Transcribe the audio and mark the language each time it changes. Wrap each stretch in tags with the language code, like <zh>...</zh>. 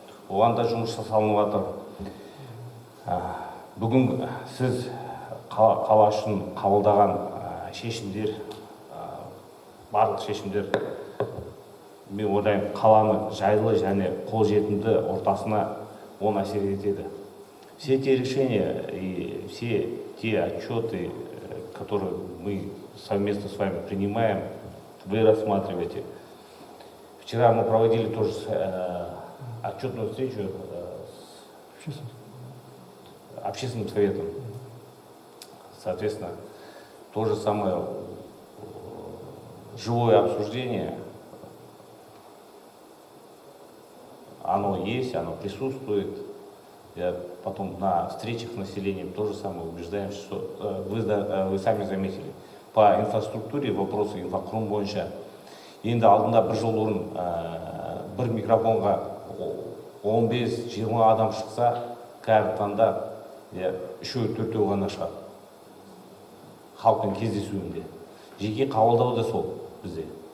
<kk>Оған да жұмыс жасалынып жатыр. Бүгін сіз қала үшін қабылдаған шешімдер, барлық шешімдер, мен ойлаймын, қаланы жайлы және қолжетімді ортасына оң әсер етеді.</kk> <ru>Все те решения и все те отчеты, которые мы совместно с вами принимаем, вы рассматриваете. Вчера мы проводили тоже отчетную встречу с общественным советом. Соответственно, то же самое живое обсуждение, оно есть, оно присутствует. Я потом на встречах с населением тоже самое убеждаем, что вы сами заметили. По инфраструктуре вопросы</ru> <kk>инфрақұрылым бойынша. Енді алдында бір жыл бұрын бір микрофонға 15-20 адам шықса, қазіргі таңда 3-4 ғана шығады. Халықпен кездесуінде. Жеке қабылдау да сол бізде.</kk>